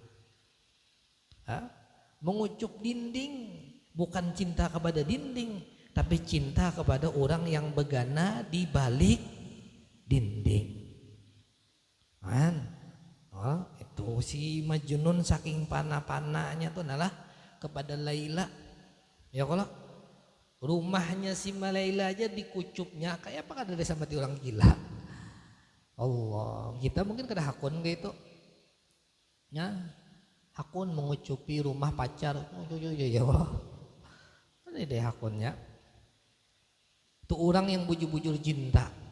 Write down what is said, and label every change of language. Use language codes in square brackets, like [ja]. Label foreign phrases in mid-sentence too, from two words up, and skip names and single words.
[bjn] Mengucup dinding bukan cinta kepada dinding, tapi cinta kepada orang yang begana di balik dinding. Itu si Majnun saking panah-panahnya tuh adalah kepada Laila. Ya kalau rumahnya si Laila aja dikucupnya kayak apa, kan ada sama orang gila. Allah, kita mungkin kada hakun gitu. Ya, hakun mengucupi rumah pacar. [ar] يا الله. [bjn] Ada deh hakunnya. Tuh orang yang bujur-bujur cinta.